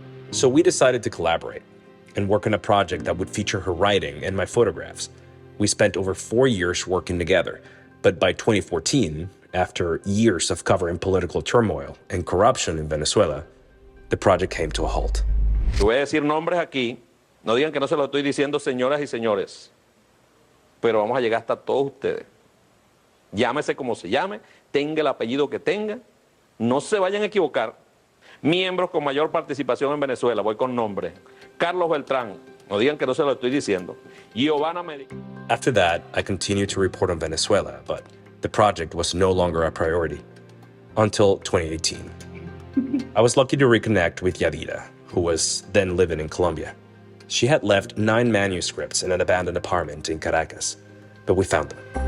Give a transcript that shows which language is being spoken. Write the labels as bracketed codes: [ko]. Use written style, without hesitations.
[en] So we decided to collaborate and work on a project that would feature her writing and my photographs. We spent over 4 years working together, but by 2014, after years of covering political turmoil and corruption in Venezuela, the project came to a halt. [es] Yo voy a decir nombres aquí, no digan que no se lo estoy diciendo, señoras y señores, pero vamos a llegar hasta todos ustedes. Llámese como se llame, tenga el apellido que tenga, no se vayan a equivocar. Miembros con mayor participación en Venezuela, voy con nombre. Carlos Beltran, no digan que no se lo estoy diciendo. Giovanna Medina. [en] After that, I continued to report on Venezuela, but the project was no longer a priority until 2018. I was lucky to reconnect with Yadira, who was then living in Colombia. She had left 9 manuscripts in an abandoned apartment in Caracas, but we found them.